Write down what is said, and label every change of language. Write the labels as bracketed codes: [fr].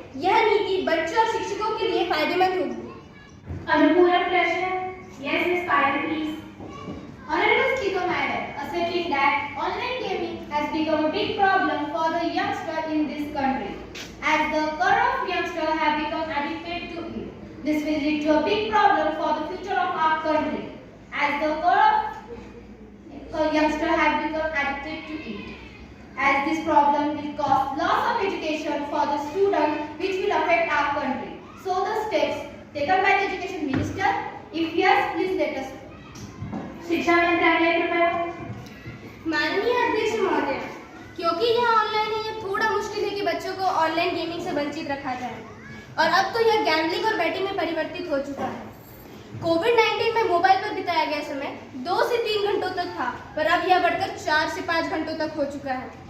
[hi] यह नीति बच्चों और शिक्षकों के लिए फायदेमंद होगी. अनुपूरक प्रश्न. [en] Yes, Ms. Payal, please. Honorable Speaker Madam, asserting that online gaming has become a big problem for the youngster in this country, as the core of youngsters have become addicted to it. This will lead to a big problem for the future of our country, as the core of youngsters have become addicted to it. As this problem will cause loss of education for the students, which will affect our country. So the steps taken by the Education Minister, if yes, please let us know. [hi] शिक्षा मंत्रालय कृपया. माननीय अध्यक्ष महोदय, क्योंकि यह online है, यह थोड़ा मुश्किल है कि बच्चों को ऑनलाइन गेमिंग से वंचित रखा जाए. और अब तो यह गैम्बलिंग और बैटिंग में परिवर्तित हो चुका है. कोविड-19 में मोबाइल पर बिताया गया समय 2 से 3 घंटों तक था, पर अब यह बढ़कर 4 से 5 घंटों तक हो चुका है.